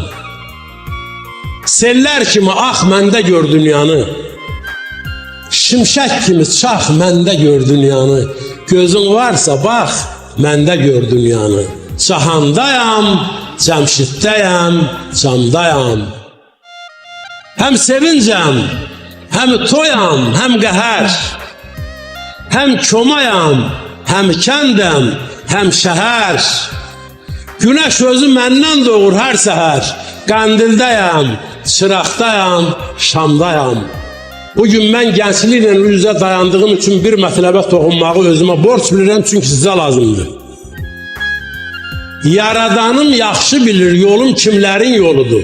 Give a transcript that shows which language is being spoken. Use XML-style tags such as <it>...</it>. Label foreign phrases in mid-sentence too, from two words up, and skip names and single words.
<az>Sellər kimi ax məndə gör dünyanı, şimşək kimi çax məndə gör dünyanı. Gözün varsa bax, məndə gör dünyanı. Cahandayam, Cəmşiddəyəm, camdayam. Hem sevincəm, hem toyam, hem qəhər. Hem çomayam, hem kəndəm, hem şəhər. Güneş özü məndən doğur hər səhər. Qəndildəyəm, çıraqdayam, şamdayam. Bugün mən gəncliklə üzə dayandığım üçün bir mətləbə toxunmağı özümə borc bilirəm, çünki sizə lazımdır. Yaradanım yaxşı bilir yolum kimlərin yoludur.</az>